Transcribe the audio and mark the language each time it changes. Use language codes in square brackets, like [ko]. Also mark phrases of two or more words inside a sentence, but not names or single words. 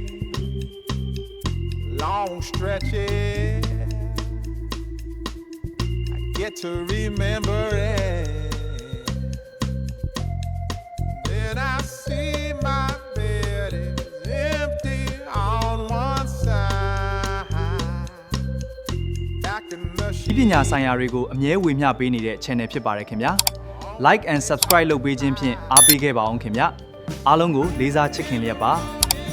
[en] Long stretches, I get to remember it. Then I see my bed is empty on one side, back in the [my] ဒီပညာဆိုင်ရာတွေကိုအမြဲဝေမျှပေးနေတဲ့ channel ဖြစ်ပါတယ်ခင်ဗျာ [en] like and subscribe [my] လုပ်ပေးခြင်းဖြင့်အားပေးခဲ့ပါအောင်ခင်ဗျာအားလုံးကိုလေးစားချစ်ခင်လျက်ပါ